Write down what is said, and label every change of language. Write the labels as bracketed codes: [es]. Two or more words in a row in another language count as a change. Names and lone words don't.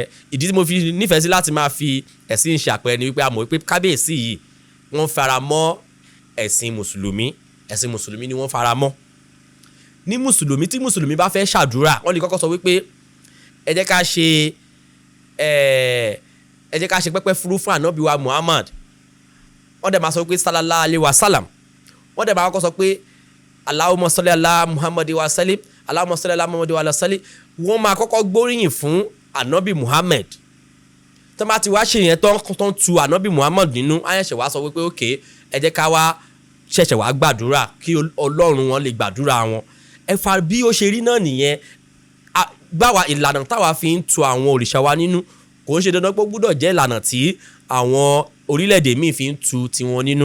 [yo] Ìdí tí mo fi nífẹ̀ẹ́ sí láti máa fi ẹ̀sìn ṣe àpẹẹrẹ ni wípé a mọ̀ wípé kábíyèsí yìí wọ́n fara mọ́ ẹ̀sìn mùsùlùmí ni wọ́n fara mọ́. Ní mùsùlùmí tí mùsùlùmí bá fẹ́ ṣàdúrà wọ́n lè kọ́kọ́ sọ wípé ẹ jẹ́ ká ṣe pẹ́pẹ́ fúrú fún ànábì wa Muhammad. Wọ́n dẹ̀ máa sọ pé [ar] صلى الله عليه وسلم. [yo] Wọ́n dẹ̀ máa kọ́kọ́ sọ pé [ar] اللهم صل على محمد وسلم, اللهم صل على محمد وسلم. [yo] Wọ́n máa kọ́kọ́ gbóríyìn fún ànábì Muhammad. Tó bá ti wá ṣe yẹn tó ń tu ànábì Muhammad nínú ayẹ̀ṣẹ̀ wá sọ wípé okay ẹ jẹ́ ká wá ṣẹ̀ṣẹ̀ wá gbàdúrà kí Ọlọ́run wọn lè gbàdúrà wọn. Ẹ̀fà bí ó ṣe rí náà nìyẹn. Gbáwa ìlànà táwa fi ń tu àwọn òrìṣà wa nínú kò ń ṣe dandan pé ó gbúdọ̀ jẹ́ ìlànà tí àwọn orílẹ̀-èdè míì fi ń tu tiwọn nínú.